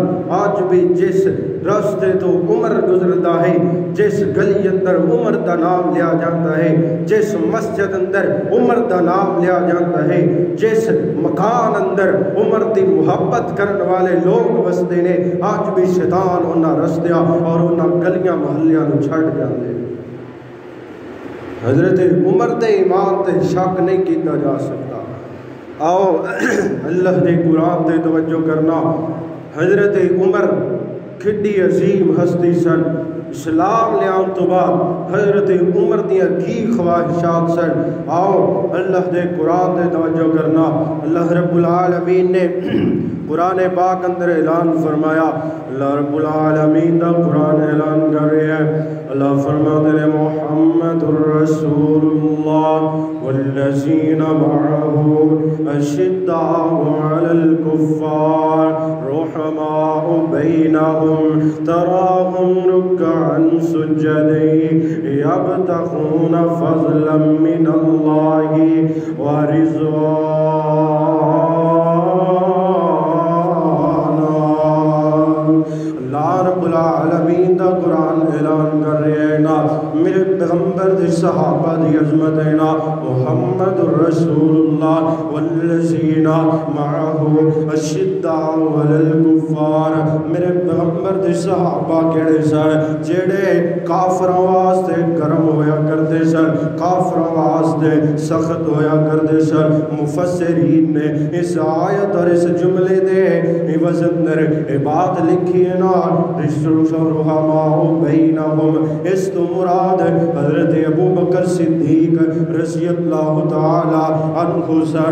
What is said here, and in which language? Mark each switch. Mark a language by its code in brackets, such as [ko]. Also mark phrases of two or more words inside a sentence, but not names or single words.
[pa] آج بھی جس راستے تو عمر گزرتا ہے، جس گلی اندر عمر دا نام لیا جاتا ہے، جس مسجد اندر عمر دا نام لیا جاتا ہے، جس مکان اندر عمر دی محبت کرنے والے لوگ وستے نے، آج بھی شیطان انہاں رستیاں اور انہاں گلیاں محلیاں نو چھڑ جاتے ہیں۔ حضرت عمر دے ایمان تے شک نہیں کیتا جا سکتا۔ آؤ اللہ دے قرآن تے توجہ کرنا۔ حضرت عمر کھڈی عظیم ہستی سن۔ اسلام لے آن تو بعد حضرت عمر دیا کی خواہشات سن۔ آؤ اللہ دے قرآن تے توجہ کرنا۔ اللہ رب العالمین نے قرآن پاک اندر اعلان فرمایا۔ اللہ رب العالمین دا قرآن اعلان کر رہے ہیں۔ [ur] اللہ فرماتے ہیں [ar] محمد الرسول اللہ والذین معه اشداء علی الکفار رحماء بینہم تراہم رکعا سجدا یبتغون فضلا من اللہ ورضوانا۔ [pa] اللہ رب العالمین دا قرآن اعلان کر رہے ہیں نا، میرے پیغمبر دے صحابہ دی عظمت ہے نا، [ar] محمد الرسول اللہ والذین معه اشداء علی الکفار۔ [pa] میرے پیغمبر دے صحابہ کہڑے سن؟ جڑے کافراں واسطے گرم ہویا کرتے سن، کافراں واسطے سخت ہویا کرتے سن۔ مفسرین نے اس آیت اور اس جملے دے عوض اندر بات لکھی ہے نا، [ar] رحماء بینہم، [pa] اس تو مراد حضرت ابو بکر صدیق [ar] رضی اللہ تعالی عنہ [pa] سن۔